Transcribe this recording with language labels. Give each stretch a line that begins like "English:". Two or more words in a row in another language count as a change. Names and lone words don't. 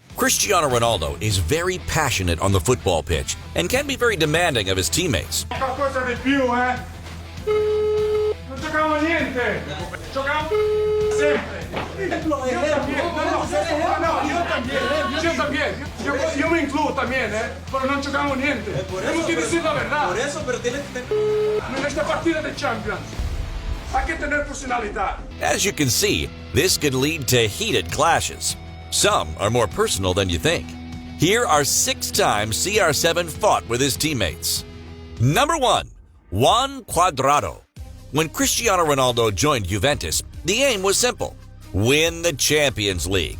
English: Cristiano Ronaldo is very passionate on the football pitch and can be very demanding of his teammates.
Italian: Qualcosa di più, eh? Non giocavamo niente! Giocavamo sempre! Io también.
Spanish: Yo me incluyo también, pero no jugamos niente. Tenemos que decir la verdad. Por eso, pero tienes que tener... En esta partida de Champions, hay que tener personalidad.
English: As you can see, this could lead to heated clashes. Some are more personal than you think. Here are 6 times CR7 fought with his teammates. Number 1. Juan Cuadrado. When Cristiano Ronaldo joined Juventus, the aim was simple: win the Champions League.